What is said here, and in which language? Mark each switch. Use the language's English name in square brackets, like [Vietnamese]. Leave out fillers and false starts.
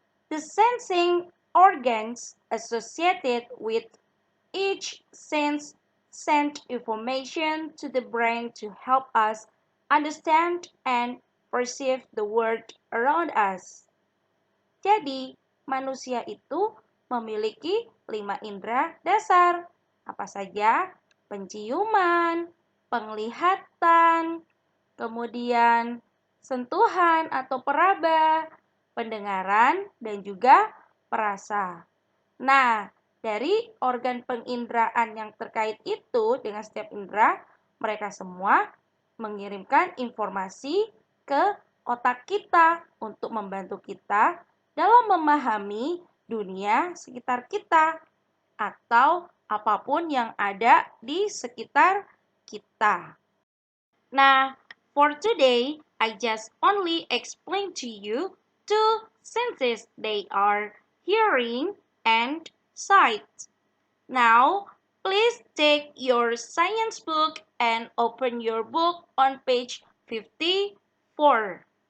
[English] The sensing organs associated with each sense send information to the brain to help us understand and perceive the world around us. [Indonesian] Jadi, manusia itu memiliki 5 indera dasar. Apa saja? Penciuman, penglihatan, kemudian sentuhan atau peraba, pendengaran, dan juga perasa. Nah, dari organ penginderaan yang terkait itu dengan setiap indera, mereka semua mengirimkan informasi ke otak kita untuk membantu kita dalam memahami dunia sekitar kita atau apapun yang ada di sekitar kita. [English] Nah, for today, I just only explain to you 2 senses. They are hearing and sight. Now, please take your science book and open your book on page 54.